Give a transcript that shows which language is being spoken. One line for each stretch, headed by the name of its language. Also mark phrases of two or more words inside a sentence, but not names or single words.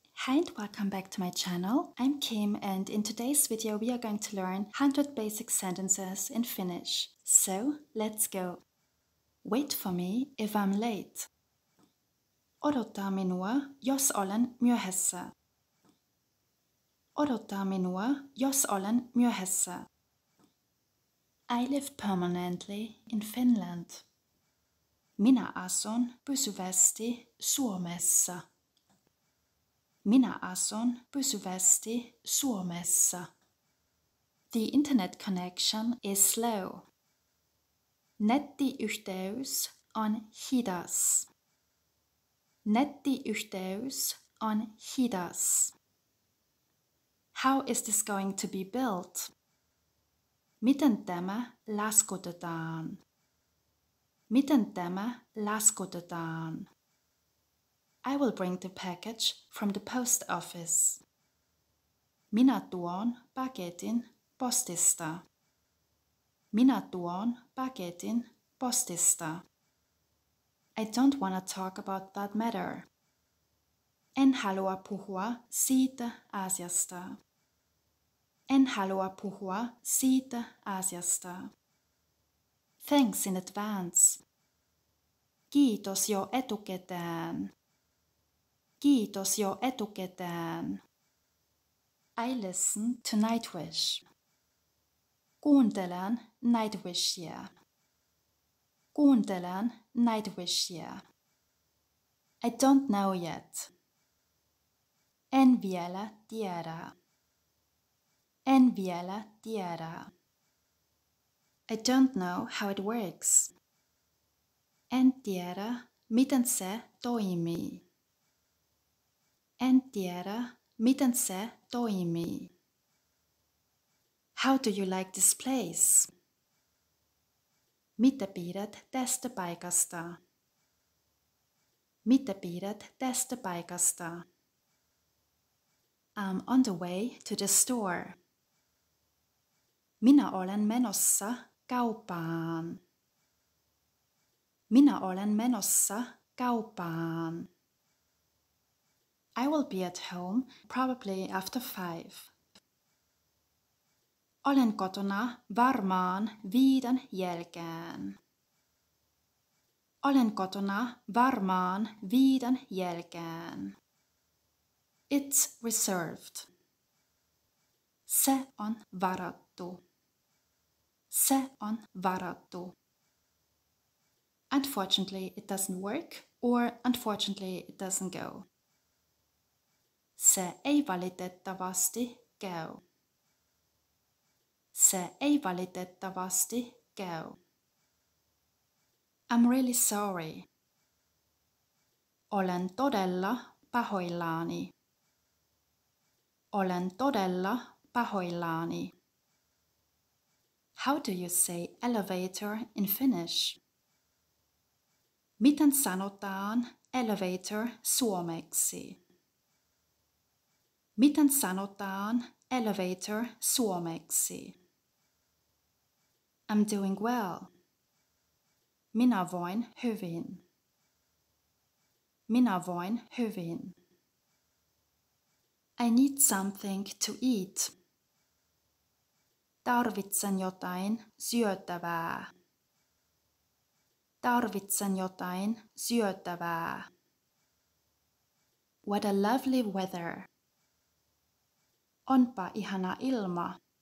English: Hi and welcome back to my channel. I'm Kim and in today's video we are going to learn 100 basic sentences in Finnish. So let's go. Wait for me if I'm late.
Finnish: Odottaa minua, jos olen myöhässä. Odottaa minua, jos olen myöhässä.
English: I live permanently in Finland.
Finnish: Minä asun pysyvästi Suomessa. Minä asun pysyvästi Suomessa.
English: The internet connection is slow.
Finnish: Nettiyhteys on hidas. Nettiyhteys on hidas.
English: How is this going to be built?
Finnish: Miten tämä laskutetaan? Miten tämä laskutetaan?
English: I will bring the package from the post office.
Finnish: Minä tuon paketin postista. Minä tuon paketin postista.
English: I don't want to talk about that matter.
Finnish: En halua puhua siitä asiasta. En halua puhua siitä asiasta.
English: Thanks in advance.
Finnish: Kiitos jo etukäteen. Kiitos jo etukäteen.
English: I listen to Nightwish.
Finnish: Kuuntelen Nightwishia. Kuuntelen Nightwishia.
English: I don't know yet.
Finnish: En vielä tiedä. En vielä tiedä.
English: I don't know how it works.
Finnish: En tiedä, miten se toimii. En tiedä, miten se toimii.
English: How do you like this place?
Finnish: Mitä pidät tästä paikasta? Mitä pidät tästä paikasta?
English: I'm on the way to the store.
Finnish: Minä olen menossa kauppaan. Minä olen menossa kauppaan.
English: I will be at home probably after 5.
Finnish: Olen kotona varmaan 5 jälkeen. Olen kotona varmaan 5 jälkeen.
English: It's reserved.
Finnish: Se on varattu. Se on varattu.
English: Unfortunately, it doesn't work, or unfortunately, it doesn't go.
Finnish: Se ei valitettavasti käy. Se ei valitettavasti käy.
English: I'm really sorry.
Finnish: Olen todella pahoillani. Olen todella pahoillani.
English: How do you say elevator in Finnish?
Finnish: Miten sanotaan elevator suomeksi? Miten sanotaan elevator suomeksi?
English: I'm doing well.
Finnish: Minä voin hyvin. Minä voin hyvin.
English: I need something to eat.
Finnish: Tarvitsen jotain syötävää. Tarvitsen jotain syötävää.
English: What a lovely weather.
Finnish: Onpa ihana ilma.